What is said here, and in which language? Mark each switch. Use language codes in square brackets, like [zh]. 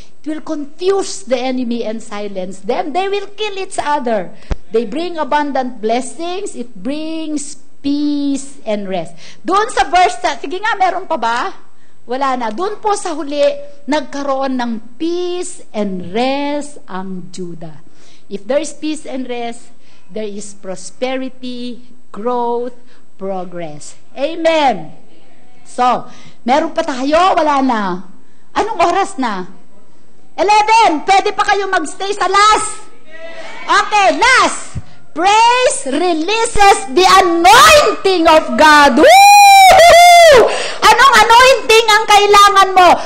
[en] It will confuse the enemy and silence them. They will kill each other. They bring abundant blessings. It brings peace and rest. [tl] Doon sa verse, sige nga, meron pa ba? Wala na. Doon po sa huli, nagkaroon ng [en] peace and rest [tl] ang Judah. [en] If there is peace and rest, there is prosperity, growth, progress. [tl] Amen. So, meron pa tayo? Wala na. Anong oras na? 11. Pwede pa kayo magstay sa last? Okay, last. [en] Praise releases the anointing of God. Woo! [tl] Anong anointing ang kailangan mo?